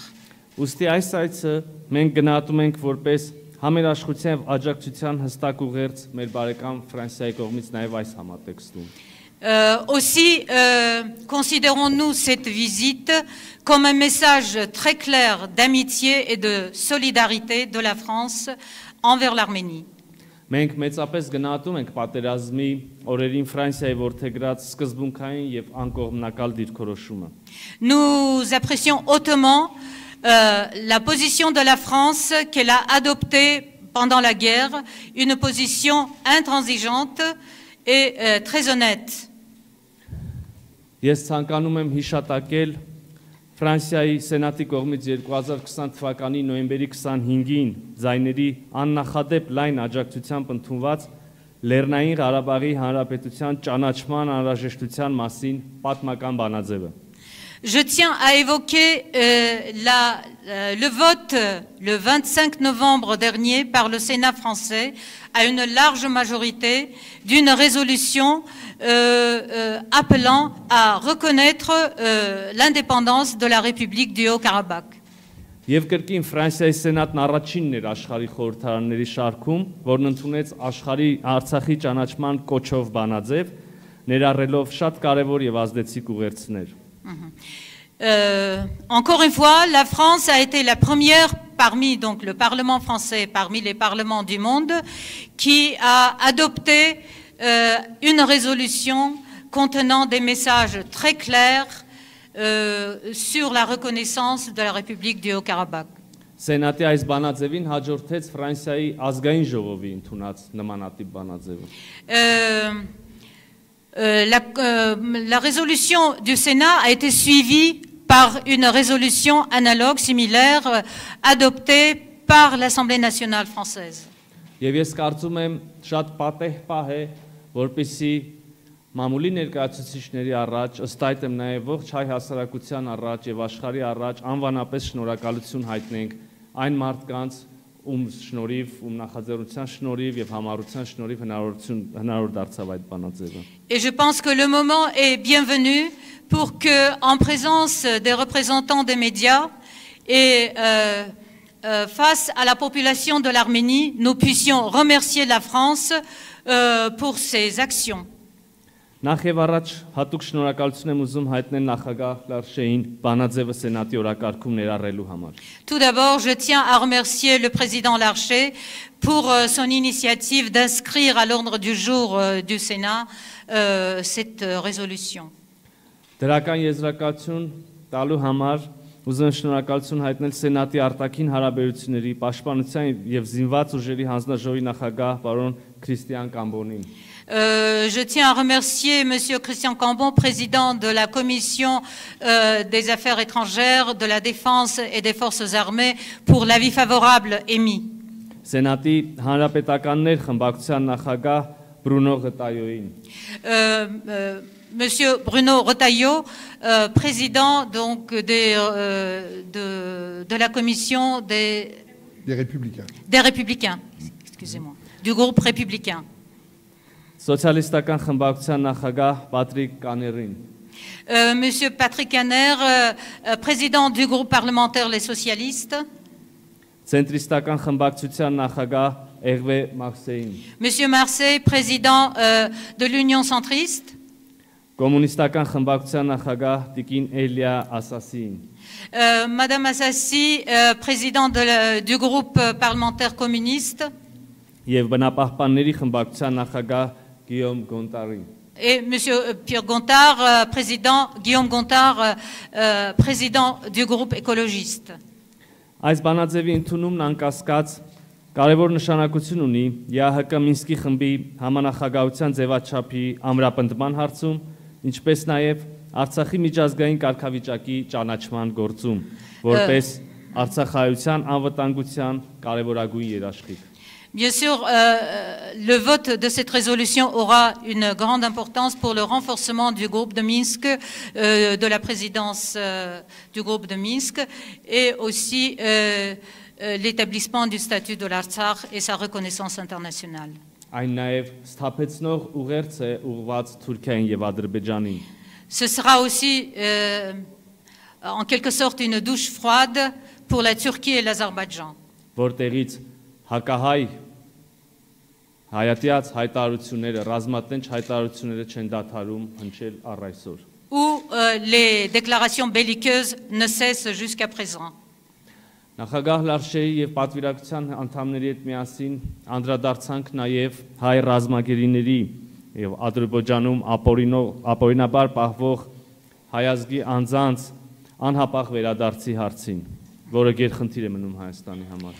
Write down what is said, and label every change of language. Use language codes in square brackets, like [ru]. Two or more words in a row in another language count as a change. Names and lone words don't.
[hy] Ուստի այս այցը մենք գնահատում ենք որպես համերաշխության եւ աջակցության հստակ ուղերձ մեր բարեկամ Ֆրանսիայի կողմից նաեւ այս համատեքստում։ [fr] Aussi, considérons-nous cette visite comme un message très clair d'amitié et de solidarité de la France envers l'Arménie. [hy] Մենք մեծապես գնահատում ենք պատերազմի օրերին Ֆրանսիայի որդեգրած սկզբունքային եւ անկողմնակալ դիրքորոշումը։ [fr] Nous apprécions hautement la position de la France qu'elle a adoptée pendant la guerre, une position intransigeante et très honnête. [hy] Ես ցանկանում եմ հիշատակել Ֆրանսիայի Սենատի կողմից 2020 թվականի նոյեմբերի 25-ին ձայների աննախադեպ լայն աջակցությամբ ընդունված Լեռնային Ղարաբաղի Հանրապետության ճանաչման անհրաժեշտության մասին պատմական բանաձևը։ [fr] Je tiens à évoquer le vote le 25 novembre dernier par le Sénat français à une large majorité d'une résolution appelant à reconnaître l'indépendance de la République du Haut-Karabakh. [hy] Եվ կրկին Ֆրանսիայի Սենատն առաջինն էր աշխարհի խորհրդարանների շարքում, որն ընդունեց աշխարհի Արցախի ճանաչման կոչով բանաձև, ներառելով շատ կարևոր եւ ազդեցիկ ուղերձներ։ [fr] Encore une fois, la France a été la première parmi donc le Parlement français, parmi les parlements du monde, qui a adopté une résolution contenant des messages très clairs sur la reconnaissance de la République du Haut-Karabakh. [hy] Սենատի այս բանաձևին հաջորդեց Ֆրանսիայի ազգային ժողովի ընդունած նմանատիպ բանաձևը։ [fr] La résolution du Sénat a été suivie par une résolution analogue, similaire, adoptée par l'Assemblée nationale française. [hy] Եվ ես կարծում եմ շատ պատեհ պահ է, որպեսզի մամուլի ներկայացուցիչների առաջ, ըստ այդ եմ նաև ողջ հայ հասարակության առաջ եւ աշխարհի առաջ անվանապես շնորհակալություն հայտնենք այն մարդկանց, ում շնորհիվ, ում նախաձեռնության շնորհիվ եւ համառության շնորհիվ հնարավոր դարձավ այդ բանաձևը։ [fr] Et je pense que le moment est bienvenu pour que, en présence des représentants des médias et face à la population de l'Arménie, nous puissions remercier la France pour ses actions. [hy] Նախ եւ առաջ հատուկ շնորհակալություն եմ ուզում հայտնել նախագահ Լարշեին բանաձևը սենատի օրակարգում ներառելու համար։ [fr] Tout d'abord, je tiens à remercier le président Larcher pour son initiative d'inscrire à l'ordre du jour du Sénat cette résolution. [hy] Դրական եզրակացություն տալու համար ուզում եմ շնորհակալություն հայտնել սենատի արտաքին հարաբերությունների, պաշտպանության եւ զինված ուժերի հանձնաժողովի նախագահ պարոն Քրիստիան Կամբոնին։ [fr] Je tiens à remercier M. Christian Cambon, président de la Commission des Affaires étrangères, de la Défense et des Forces armées, pour l'avis favorable émis. [hy] Սենատի հանրապետականներ խմբակցության նախագահ Բրունո Ղտայոին։ [fr] Monsieur Bruno Retailleau, président donc de la Commission des Républicains, excusez-moi, du groupe républicain. [hy] Սոցիալիստական խմբակցության նախագահ Պատրիկ Կաներին։ [fr] Monsieur Patrick Kanner, président du groupe parlementaire Les Socialistes. [hy] Ցենտրիստական խմբակցության նախագահ Էրվե Մարսեին։ [fr] Monsieur Marseille, président de l'Union centriste. [hy] Կոմունիստական խմբակցության նախագահ Տիկին Էլիա Ասասին։ [fr] Madame Assassi, président du groupe parlementaire communiste. [hy] Եվ բնապահպանների խմբակցության նախագահ Գիոմ Գոնտարին։ [fr] Et Monsieur Pierre Gontard, président Guillaume Gontard, président du groupe écologiste. [hy] Այս բանաձևի ընդունումն անկասկած կարևոր նշանակություն ունի ԵԱՀԿ Մինսկի խմբի համանախագահության ձևաչափի ամրապնդման հարցում, ինչպես նաև Արցախի միջազգային կարգավիճակի ճանաչման գործում, որպես Արցախայության անվտանգության կարևորագույն երաշխիք։ [fr] Bien sûr, le vote de cette résolution aura une grande importance pour le renforcement du groupe de Minsk, de la présidence du groupe de Minsk, et aussi l'établissement du statut de l'Artsakh et sa reconnaissance internationale. [hy] Այն նաև սթափեցնող ուղերձ է ուղղված Թուրքիային եւ Ադրբեջանին։ [fr] Ce sera aussi en quelque sorte une douche froide pour la Turquie et l'Azerbaïdjan. [hy] Որտեղից հակահայ հայատյաց հայտարարությունները, ռազմատենչ հայտարարությունները չեն դադարում հնչել առ այսօր։ [fr] Où les déclarations belliqueuses ne cessent jusqu'à présent. [hy] Նախագահ Լարշեի եւ պատվիրակության անդամների հետ միասին անդրադարձանք նաեւ հայ ռազմագերիների եւ Ադրբեջանում ապօրինաբար պահվող հայազգի անձանց անհապաղ վերադարձի հարցին, որը գերխնդիր է մնում Հայաստանի համար։